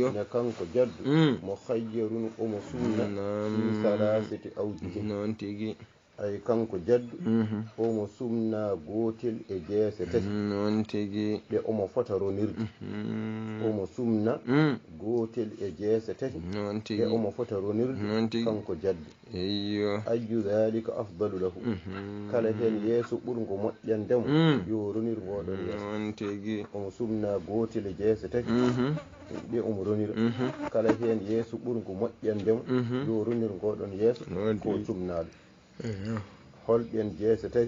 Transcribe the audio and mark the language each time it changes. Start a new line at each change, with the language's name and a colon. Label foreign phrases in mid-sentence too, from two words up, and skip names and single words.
Fula: ne kanko jaddu mo hayyarun omo sunna
Arabic: في ثلاثة أوجه
Fula: noon tigi ay kanko jaddu omo sumna gotel e jeese tati noon tigi ɗe omo fota ronirde omo sumna gotel e jeese tati noon ɗe tigi omo fota ronirde noon tigi kanko jaddu iyo
Arabic: أي ذلك أفضل له
Fula: kala hen yeeso ɓurgo moƴƴandemo yo ronir ngoɗon yeeso noon tigi omo sumna gotel e jeese tati ɗe omo ronira kala hen yeeso ɓurgo moƴƴandemo yo ronir ngoɗon yeeso ko sumnaɗo holɓen jeese tati